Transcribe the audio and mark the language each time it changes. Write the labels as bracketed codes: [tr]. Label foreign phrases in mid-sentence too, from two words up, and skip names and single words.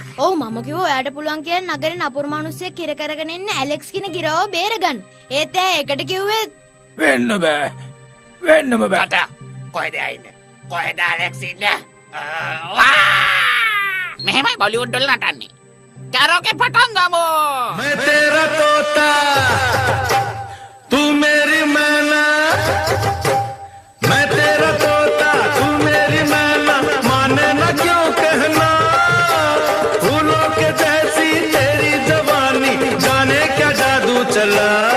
[si] ඔව් මම කිව්වා ඔයාට පුළුවන් කියලා නගරේ නපුරු මිනිස්සෙක් කිර කරගෙන ඉන්න ඇලෙක්ස් කියන ගිරව බේරගන්න. ඒත් එයා ඒකට කිව්වේ වෙන්නම බෑ. කොහෙද ආන්නේ? කොහෙද ඇලෙක්ස් ඉන්නේ? මෙහෙමයි බොලිවුඩ් වල නටන්නේ. කැරෝකේ පටන් ගමු. [hi] मैं तेरा तोता तू मेरी मैना मैं तेरा तोता तू मेरी मैना माने ना क्यों कहना फूलों के जैसी तेरी जवानी जाने क्या जादू चला